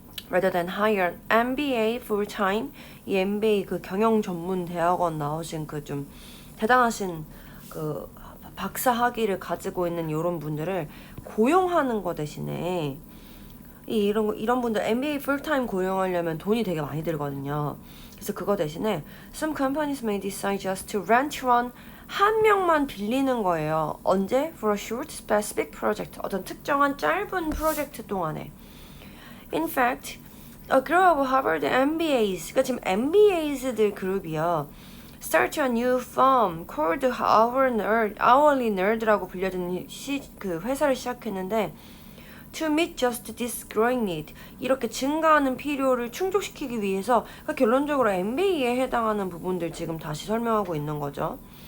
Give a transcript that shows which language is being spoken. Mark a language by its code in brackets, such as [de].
[en] rather than hire MBA full time [ko] 이 MBA 그 경영 전문 대학원 나오신 그 좀 대단하신 그 박사 학위를 가지고 있는 이런 분들을 고용하는 거 대신에 이런 분들 MBA 풀타임 고용하려면 돈이 되게 많이 들거든요. 그래서 그거 대신에 [en] some companies may decide just to rent one [ko] 한 명만 빌리는 거예요. 언제? [en] For a short specific project [ko] 어떤 특정한 짧은 프로젝트 동안에. [en] In fact, a group of Harvard MBAs [ko] 그러니까 지금 MBAs들 그룹이요. [en] Start a new firm called Hourly Nerd [ko] 라고 불려지는 그 회사를 시작했는데 [en] to meet just this growing need [ko] 이렇게 증가하는 필요를 충족시키기 위해서 그러니까 결론적으로 MBA에 해당하는 부분들 지금 다시 설명하고 있는 거죠.